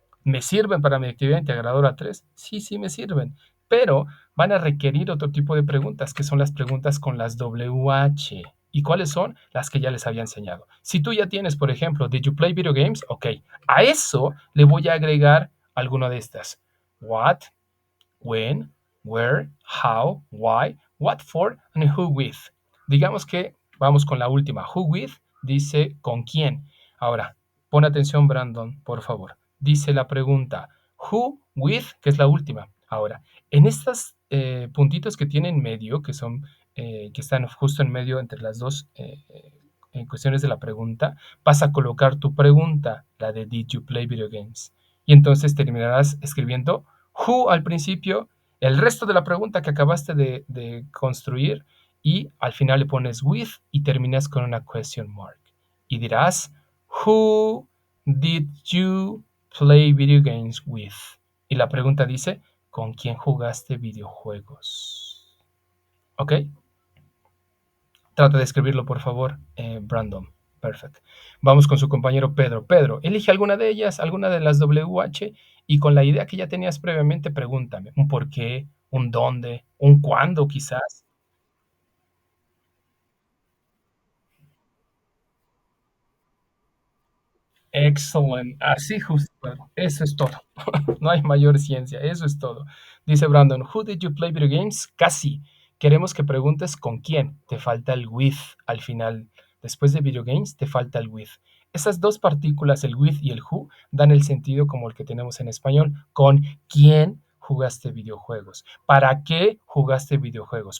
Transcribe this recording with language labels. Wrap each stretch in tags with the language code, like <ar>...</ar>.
<es>¿Me sirven para mi actividad integradora 3? Sí, sí me sirven, pero van a requerir otro tipo de preguntas, que son las preguntas con las WH. ¿Y cuáles son? Las que ya les había enseñado. Si tú ya tienes, por ejemplo,</es> <en>¿Did you play video games?</en> <es>Ok, a eso le voy a agregar alguna de estas.</es> <en>What, when, where, how, why, what for, and who with.</en> <es>Digamos que vamos con la última. Who with dice con quién. Ahora, pon atención, Brandon, por favor. Dice la pregunta, who with, que es la última. Ahora, en estos puntitos que tiene en medio, que son, que están justo en medio entre las dos en cuestiones de la pregunta, vas a colocar tu pregunta, la de</es> <en>Did you play video games?</en> <es>Y entonces terminarás escribiendo who al principio, el resto de la pregunta que acabaste de construir y al final le pones with y terminas con una</es> <en>question mark.</en> <es>Y dirás,</es> <en>who did you play video games with?</en> <es>Y la pregunta dice, ¿con quién jugaste videojuegos? ¿Ok? Trata de escribirlo, por favor, Brandon. Perfecto. Vamos con su compañero Pedro. Pedro, elige alguna de ellas, alguna de las WH, y con la idea que ya tenías previamente, pregúntame un por qué, un dónde, un cuándo quizás.</es> <en>Excellent.</en> <es>Así justo. Eso es todo. No hay mayor ciencia. Eso es todo. Dice Brandon,</es> <en>Who did you play video games?</en> <es>Casi. Queremos que preguntes con quién. Te falta el with al final. Después de video games, te falta el with. Esas dos partículas, el with y el who, dan el sentido como el que tenemos en español. ¿Con quién jugaste videojuegos? ¿Para qué jugaste videojuegos?</es>